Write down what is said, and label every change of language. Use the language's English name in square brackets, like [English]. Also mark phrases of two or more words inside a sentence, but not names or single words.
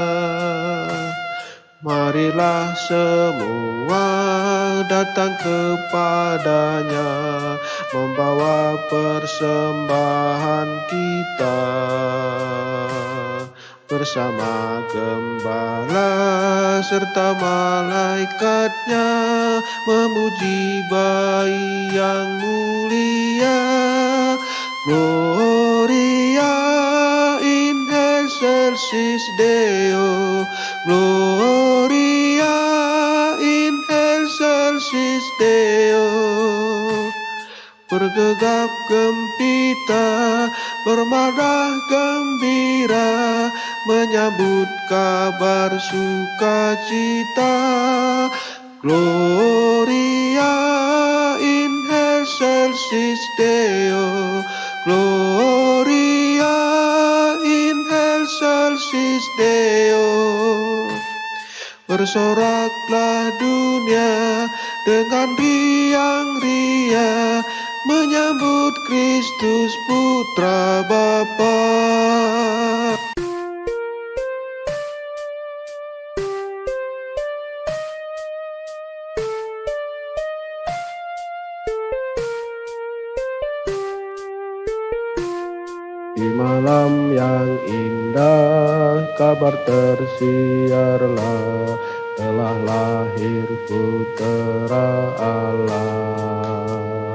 [Indonesian] Marilah semua datang kepadanya, membawa persembahan kita. Bersama gembala serta malaikatnya, memuji bayi yang mulia. [Latin] Gloria in excelsis Deo, Gloria in excelsis Deo. [Indonesian] Bergegap gempita, bermadah gembira, menyambut kabar sukacita. [Latin] Gloria in excelsis Deo, Gloria in excelsis Deo. [Indonesian] Bersoraklah dunia dengan riang ria, menyambut Kristus Putra Bapa. Di malam yang indah kabar tersiarlah, telah lahir Putera Allah.